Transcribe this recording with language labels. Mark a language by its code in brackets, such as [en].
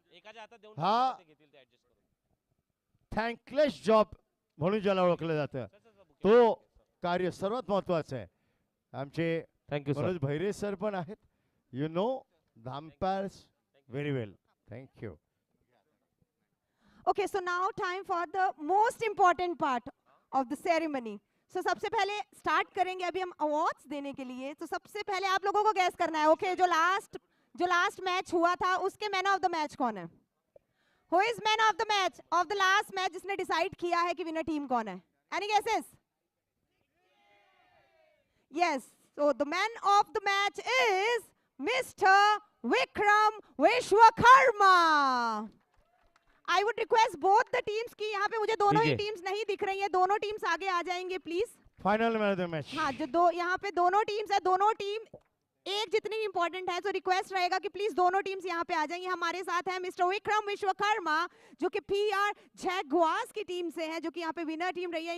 [mr] एकाच्या हातात देऊन हा टाका, ते घेतील ते adjust करून. [en] thankless job [mr] म्हणून ज्याला ओळखलं जातं तो कार्य सर्वात महत्वाचं आहे. आमचे [en] Thank you sir. [mr] Manoj Bhaire sir पण आहेत. [en] You know the umpires very well. Thank you. Okay, so now time for the most important part of the ceremony. [hi] So सबसे पहले start करेंगे अभी हम awards देने के लिए. तो सबसे पहले आप लोगों को guess करना है. Okay, जो last match हुआ था उसके man of the match कौन है? [en] Who is man of the match of the last match [hi] जिसने decide किया है कि winner team कौन है? [en] Any guesses? Yes. So the man of the match is Mr. Vikram Vishwakarma. I would request both the teams [hi] की यहाँ पे मुझे दोनों ही दीजिए। टीम्स नहीं दिख रही हैं. दोनों टीम्स आगे आ जाएंगे please. [en] Final man of the match. [hi] हाँ, जो दो यहाँ पे दोनों टीम्स है, दोनों टीम एक जितनी इंपॉर्टेंट है. तो रिक्वेस्ट रहेगा कि प्लीज दोनों टीम्स यहाँ पे आ जाएंगे. हमारे साथ है मिस्टर विक्रम विश्वकर्मा जो कि PR जैगुआर्स की टीम से हैं, जो कि यहाँ पे विनर टीम रही है.